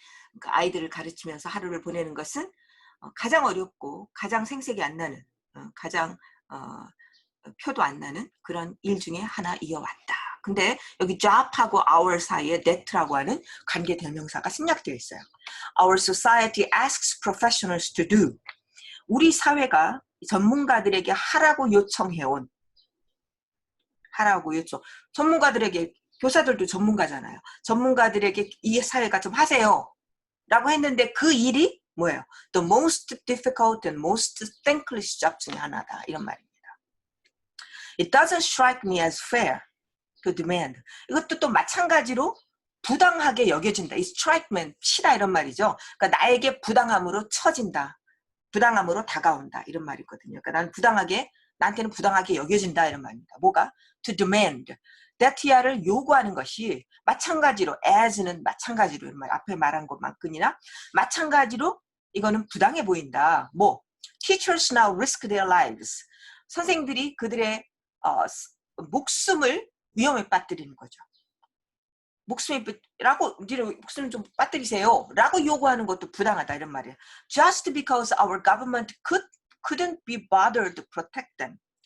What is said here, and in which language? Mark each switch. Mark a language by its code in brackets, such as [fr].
[ko] 그러니까 아이들을 가르치면서 하루를 보내는 것은 가장 어렵고 가장 생색이 안 나는, 가장 표도 안 나는 그런 일 중에 하나 이어왔다. 근데 여기 job하고 our 사이에 that라고 하는 관계 대명사가 생략되어 있어요. [en] Our society asks professionals to do. [ko] 우리 사회가 전문가들에게 하라고 요청해온, 전문가들에게, 교사들도 전문가잖아요. 전문가들에게 이 사회가 좀 하세요 라고 했는데 그 일이 뭐예요? [en] The most difficult and most thankless job [ko] 중에 하나다. 이런 말입니다. [en] It doesn't strike me as fair. to demand. [ko] 이것도 또 마찬가지로 부당하게 여겨진다. 이 strike면 치다 이런 말이죠. 그러니까 나에게 부당함으로 처진다. 부당함으로 다가온다. 이런 말이거든요. 그러니까 나는 부당하게 나한테는 부당하게 여겨진다 이런 말입니다. 뭐가? [en] to demand. [ko] that야를 요구하는 것이 마찬가지로 as는 마찬가지로 이런 말 앞에 말한 것만큼이나 마찬가지로 이거는 부당해 보인다. [en] 뭐 teachers now risk their lives. [ko] 선생들이 그들의 목숨을 위험에 빠뜨리는 거죠. 목숨을 좀 빠뜨리세요. 라고 요구하는 것도 부당하다 이런 말이에요. [en] Just because our government couldn't be bothered to protect them.